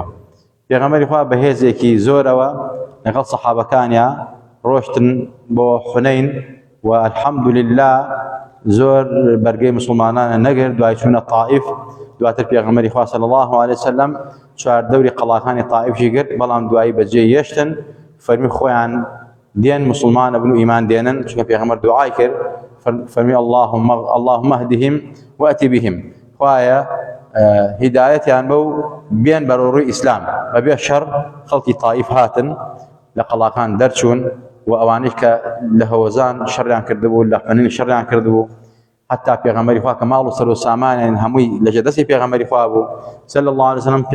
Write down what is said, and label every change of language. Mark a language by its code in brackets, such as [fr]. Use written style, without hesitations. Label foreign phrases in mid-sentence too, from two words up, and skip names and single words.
[ckb] پێغەمبەری خوا بەهێزێکی زۆرەوە لەگەڵ سەحابەکانیان ڕۆشتن بۆ حونەین و الحەمدولله زۆر بەرگەی مسلمانانە نەگرت. دوای چوونە تائیف، دواتر پێغەمبەری خوا [ar] صلی الله عليه وسلم [ckb] چواردەوری قەڵاکانی تائیفشی گرت، بەڵام دوایی بەجێ یەشتن فەرمی خۆیان دێن مسلمانە بن و ئیمان دێنن، چونکە پێغەمبەر دوعای کرد فەرمی [ar] اللهم اهدهم وأتي بهم، [ckb] خوایە هیدایەتیان بە و بێن بەرەو ڕووی ئیسلام. بەبێ شەڕ خەڵکی تائیف هاتن لە قەڵاکان دەرچوون و ئەوانەی کە لە هەوەزان شەڕیان کردبوو لە حونەین شەڕیان کردبوو، حتا پێغەمبەری خوا کە ماڵ و سەر و سامانیان هەمووی لەجێ دەستی پێغەمبەری خوا بوو [ar] صلی الله عليه وسلم.